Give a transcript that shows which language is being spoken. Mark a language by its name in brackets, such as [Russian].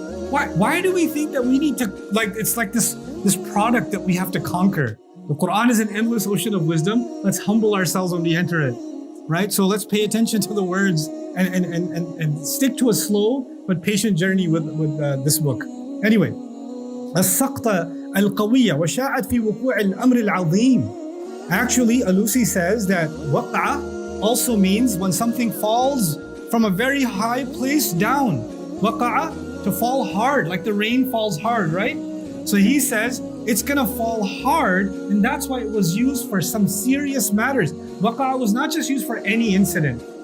[English] Why do we think that we need to, like, it's like this product that we have to conquer? The Quran is an endless ocean of wisdom. Let's humble ourselves when we enter it, right? So let's pay attention to the words and stick to a slow but patient journey with this book. [Arabic] Anyway, السقطة القوية وشاعت في وقوع الأمر العظيم. [English] Actually, Alusi says that waq'a also means when something falls from a very high place down. Waqa'a, to fall hard, like the rain falls hard, right? So he says it's gonna fall hard, and that's why it was used for some serious matters. Waqa'a was not just used for any incident.